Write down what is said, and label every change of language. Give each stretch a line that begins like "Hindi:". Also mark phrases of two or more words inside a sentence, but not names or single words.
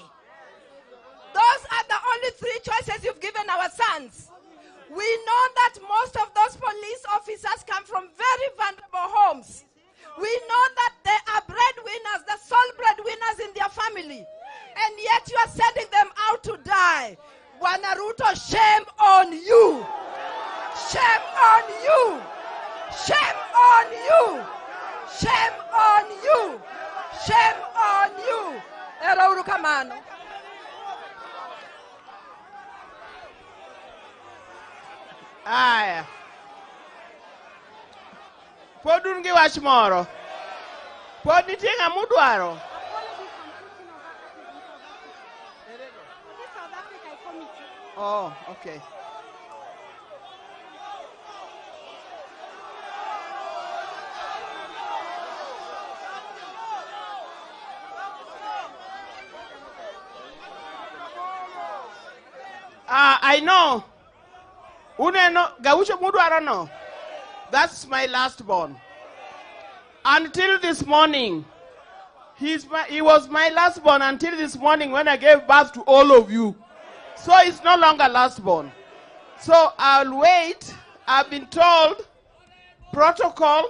English: Those are the only 3 choices you've given our sons. We know that most of those police officers come from very vulnerable homes. We know that they are breadwinners, the sole breadwinners in their family. And yet you are sending them out to die. Bwana Ruto, shame on you. Shame on you. Shame on you. Shame on you. Shame on you.
Luo (Kenya and Tanzania): Ero urukamano. Aya. Podun gi wach moro. Pod nitie ng'ama udwaro.
English: Oh, okay. I know.
Luo (Kenya and Tanzania): Uneno gaucho mudwaro no.
English: That's my last born. Until this morning, he was my last born until this morning when I gave birth to all of you. So it's no longer last born. So I'll wait. I've been told protocol.